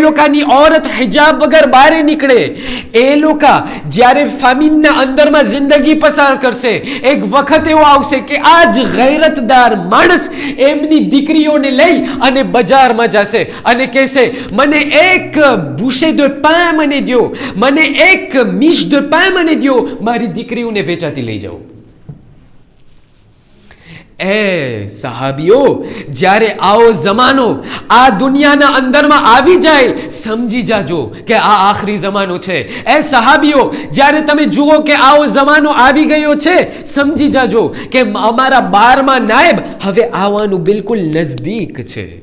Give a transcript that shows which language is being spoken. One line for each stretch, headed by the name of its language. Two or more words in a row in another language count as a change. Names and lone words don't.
Gujarati: લોકોની औरत હિજાબ વગર બહાર નીકળે, એ લોકો જ્યારે ફામીનના અંદરમાં જિંદગી પસાર કરશે, એક વખત એવો આવશે કે આ જ ગૈરતદાર માણસ એમની દીકરીઓને લઈ અને બજારમાં જશે અને કહેશે મને એક
French: bouchée de pain
Gujarati: મને દો, મને એક
French: miche de pain
Gujarati: મને દો, મારી દીકરીઓને વેચાતી લઈ જાઓ. એ સહાબીઓ, જ્યારે આવો જમાનો આ દુનિયાના અંદરમાં આવી જાય, સમજી જાજો કે આ આખરી જમાનો છે. એ સહાબીઓ, જ્યારે તમે જુઓ કે આવો જમાનો આવી ગયો છે, સમજી જાજો કે અમારા 12મા નાયબ હવે આવવાનું બિલકુલ નજદીક છે.